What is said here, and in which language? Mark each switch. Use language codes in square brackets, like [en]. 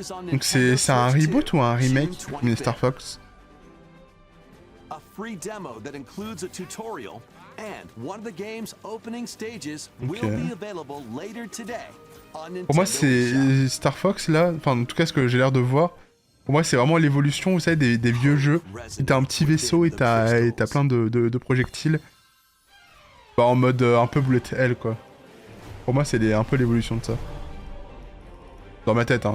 [fr] Donc c'est un reboot ou un remake de Star Fox? [en] A free demo that includes a tutorial and one of the game's opening stages will be available later today on Nintendo. [fr] Pour moi, c'est Star Fox là, enfin en tout cas ce que j'ai l'air de voir. Pour moi, c'est vraiment l'évolution, vous savez, des vieux jeux. T'as un petit vaisseau et t'as plein de projectiles. Bah, en mode un peu bullet hell, quoi. Pour moi, c'est un peu l'évolution de ça. Dans ma tête, hein.